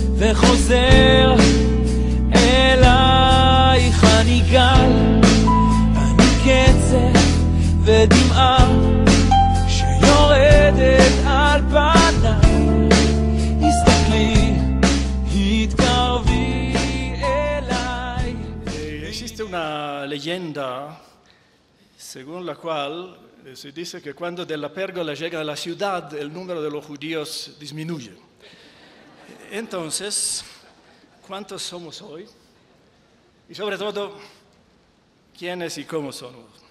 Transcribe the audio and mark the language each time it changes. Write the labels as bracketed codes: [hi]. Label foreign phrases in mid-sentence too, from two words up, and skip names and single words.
[he] וחוזר אלייך אני גל, אני קצב ודמעה שיורדת על פניי, הסתכלי, התקרבי אליי. [es] Existe una leyenda según la cual se dice que cuando de la pérgola llega a la ciudad el número de los judíos disminuye. Entonces, ¿cuántos somos hoy? Y sobre todo, ¿quiénes y cómo somos?